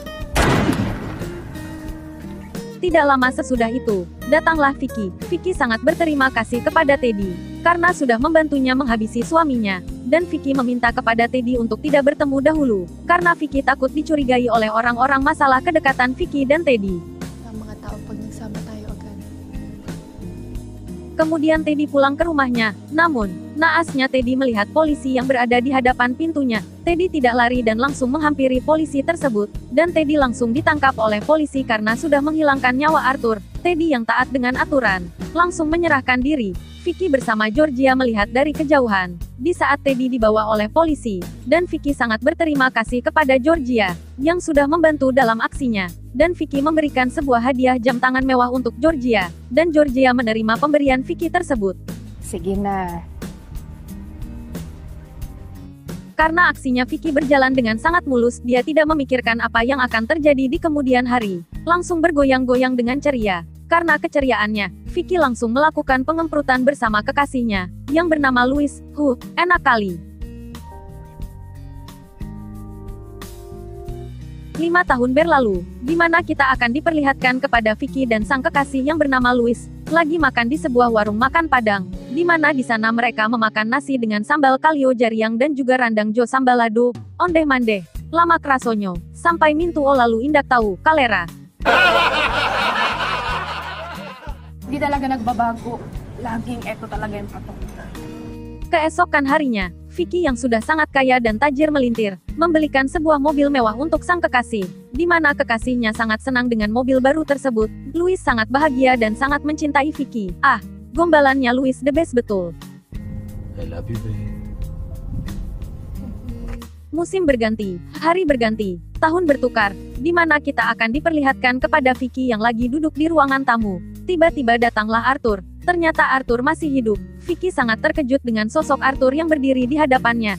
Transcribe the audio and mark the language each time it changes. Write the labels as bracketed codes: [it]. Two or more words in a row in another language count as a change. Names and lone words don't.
[id] Tidak lama sesudah itu, datanglah Vicky. Vicky sangat berterima kasih kepada Teddy karena sudah membantunya menghabisi suaminya. Dan Vicky meminta kepada Teddy untuk tidak bertemu dahulu, karena Vicky takut dicurigai oleh orang-orang masalah kedekatan Vicky dan Teddy. [tl] Ang mga tao pag nagsama tayo agad. [id] Kemudian Teddy pulang ke rumahnya, namun, naasnya Teddy melihat polisi yang berada di hadapan pintunya. Teddy tidak lari dan langsung menghampiri polisi tersebut, dan Teddy langsung ditangkap oleh polisi karena sudah menghilangkan nyawa Arthur. Teddy yang taat dengan aturan, langsung menyerahkan diri. Vicky bersama Georgia melihat dari kejauhan, di saat Teddy dibawa oleh polisi, dan Vicky sangat berterima kasih kepada Georgia, yang sudah membantu dalam aksinya. Dan Vicky memberikan sebuah hadiah jam tangan mewah untuk Georgia, dan Georgia menerima pemberian Vicky tersebut. [tl] Sige na. [id] Karena aksinya Vicky berjalan dengan sangat mulus, dia tidak memikirkan apa yang akan terjadi di kemudian hari. Langsung bergoyang-goyang dengan ceria. Karena keceriaannya, Vicky langsung melakukan pengemprutan bersama kekasihnya, yang bernama Louis. Enak kali. 5 tahun berlalu, di mana kita akan diperlihatkan kepada Vicky dan sang kekasih yang bernama Louis, lagi makan di sebuah warung makan Padang, di mana di sana mereka memakan nasi dengan sambal kalio jariang dan juga [min] randang jo sambalado, ondeh mandeh, lama krasonyo, sampai mintu o lalu indak tahu, kalera. [tl] Di talaga nagbabago. Laging eto talaga yung patok. [id] Keesokan harinya, Vicky yang sudah sangat kaya dan tajir melintir, membelikan sebuah mobil mewah untuk sang kekasih, di mana kekasihnya sangat senang dengan mobil baru tersebut. Louis sangat bahagia dan sangat mencintai Vicky. Gombalannya Louis [en] the best [id] betul. [en] I love you, babe. [id] Musim berganti, hari berganti, tahun bertukar, di mana kita akan diperlihatkan kepada Vicky yang lagi duduk di ruangan tamu. Tiba-tiba datanglah Arthur. Ternyata Arthur masih hidup. Vicky sangat terkejut dengan sosok Arthur yang berdiri di hadapannya.